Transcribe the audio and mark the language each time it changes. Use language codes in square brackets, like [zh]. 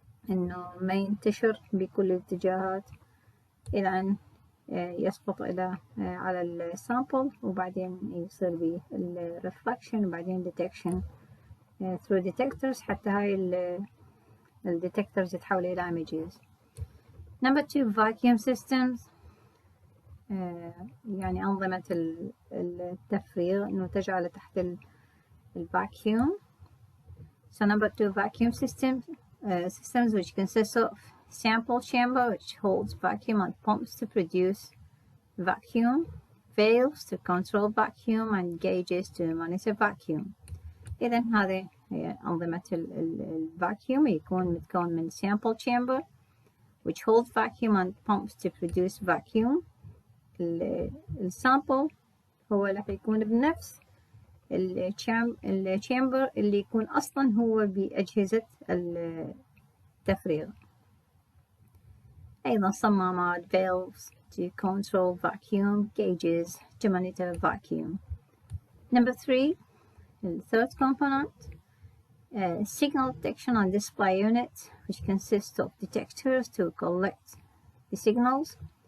[ar] إنه ما ينتشر بكل الاتجاهات إلى أن يسقط على السامبل، وبعدين يصير به الريفلكشن وبعدين [en] detection through detectors [ar] حتى هاي الديتكتورز تتحول إلى images. [en] Number 2, vacuum systems. [ar] يعني أنظمة التفريغ إنه تجعل تحت الفاكيوم. [en] So number 2, vacuum systems which consist of sample chamber which holds vacuum and pumps to produce vacuum, valves to control vacuum and gauges to monitor vacuum. [ar] إذن هذه هي أنظمة الفاكيوم، يكون متكون من [en] sample chamber which holds vacuum and pumps to produce vacuum. [ar] السامبل هو راح يكون بنفس الشامبر اللي يكون أصلا هو بأجهزة التفريغ. أيضا صمامات [en] valves to control vacuum, gauges to monitor vacuum. Number 3, the third component, signal detection on display unit, which consists of detectors to collect the signals.